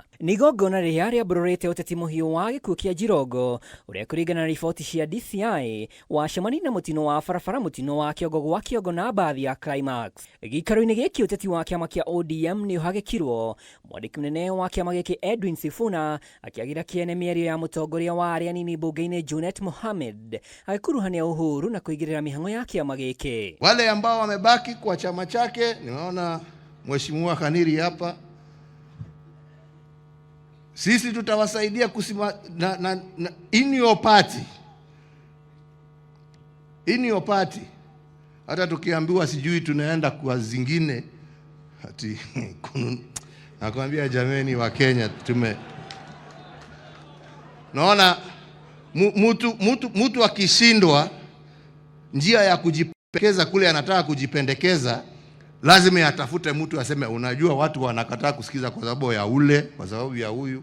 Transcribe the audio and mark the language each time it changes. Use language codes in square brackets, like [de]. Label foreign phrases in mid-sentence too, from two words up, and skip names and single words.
[ki] Nĩ igongona rĩrĩa rĩambũrũrĩte ũteti mũhiũ wa gĩkuũ kĩa Jirongo ũrĩa kũringana na riboti cia DCI wacemania na mũtino wa barabara, mũtino wa kĩongo gwa kĩongo na mbathi ya Climax. Gĩikaro-inĩ gĩkĩ ũteti wa kĩama kĩa ODM nĩ ũhagĩkirwo, mwandĩki mũnene wa kĩama gĩkĩ Edwin Sifuna akĩagira kĩene mĩario ya mũtongoria wa arĩa anini bunge-inĩ Junet Mohamed agĩkuruhania Uhuru na kũigĩrĩra mĩhang'o ya kĩama gĩkĩ. [sw] Wale ambao wamebaki kwa chama chake, nimeona Mheshimiwa Khaniri hapa, sisi tutawasaidia [en] in your party. [sw] Hata tukiambiwa sijui tunaenda kwa zingine ati nakwambia jameni wa Kenya naona mtu akishindwa njia ya kujipendekeza kule anataka kujipendekeza, lazima atafute mtu aseme unajua watu wanakataa kusikiza kwa sababu ya ule, kwa sababu ya huyu.